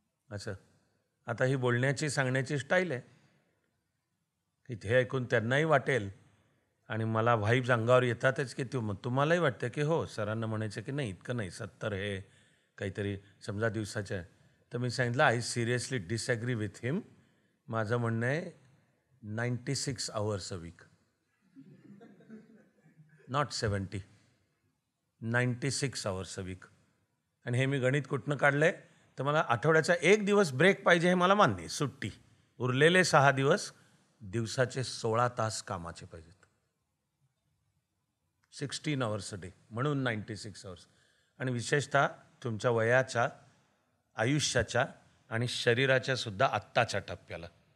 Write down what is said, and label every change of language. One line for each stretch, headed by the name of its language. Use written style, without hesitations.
Marathi: असं आता ही बोलण्याची, सांगण्याची स्टाईल आहे की हे ऐकून त्यांनाही वाटेल आणि मला व्हाईब्स अंगावर येतातच की तुम्हालाही वाटतं की हो, सरांना म्हणायचं की नाही इतकं नाही, 70 हे काहीतरी समजा दिवसाच्या. तर मी सांगितलं
English: I seriously disagree with him.
Marathi: माझं म्हणणं आहे
English: 96 hours a week, not 70, 96 hours a week.
Marathi: आणि हे मी गणित कुठनं काढलं आहे तर मला आठवड्याचा 1 दिवस ब्रेक पाहिजे हे मला मान्य आहे, सुट्टी. उरलेले 6 दिवस दिवसाचे 16 तास कामाचे पाहिजेत,
English: 16 hours a day,
Marathi: म्हणून 96 hours. आणि विशेषतः तुमच्या वयाच्या, आयुष्याच्या आणि शरीराच्या सुद्धा आत्ताच्या टप्प्याला.